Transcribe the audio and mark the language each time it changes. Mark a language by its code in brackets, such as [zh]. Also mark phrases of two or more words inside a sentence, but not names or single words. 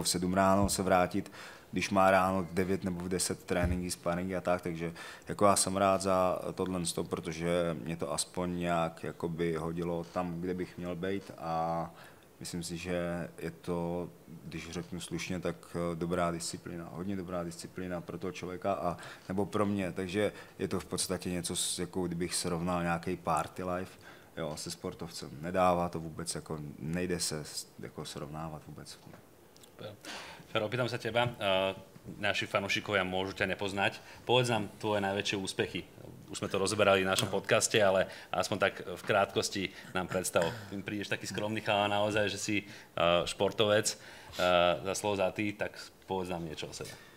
[cs] v 7 ráno se vrátit, když má ráno 9 nebo v 10 tréninky, sparingy a tak, takže jako já jsem rád za tohle, protože mě to aspoň nějak jakoby hodilo tam, kde bych měl být a myslím si, že je to, když řeknu slušně, tak dobrá disciplína, hodně dobrá disciplína pro toho člověka a nebo pro mě, takže je to v podstatě něco, jako kdybych srovnal nějaký [en] party life, [cs] jo, se sportovcem. Nedává to vůbec, jako nejde se jako srovnávat vůbec. [sk] Fero, opýtam sa teba, naši fanúšikovia môžu ťa nepoznať. Povedz nám tvoje najväčšie úspechy. Už sme to rozoberali v našom podcaste, ale aspoň tak v krátkosti nám predstav. Prídeš taký skromný chalán naozaj, že si športovec za Slovzatý, tak povedz nám niečo o sebe.